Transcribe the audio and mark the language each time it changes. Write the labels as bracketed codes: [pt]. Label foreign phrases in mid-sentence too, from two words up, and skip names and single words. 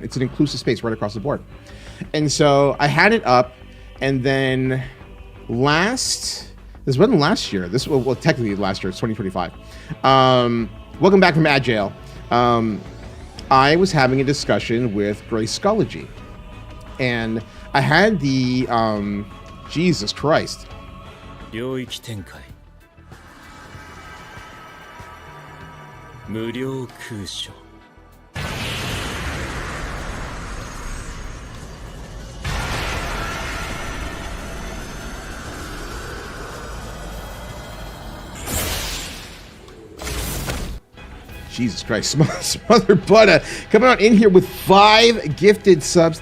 [en] It's an inclusive space right across the board. And so I had it up, and then this wasn't last year. This was, well, technically last year. It's 2025. Welcome back from Ad Jail. I was having a discussion with Grayscology, and I had the Jesus Christ. [ja] 領域展開無料空所 [en] Jesus Christ, Smother Butter coming on in here with 5 gifted subs.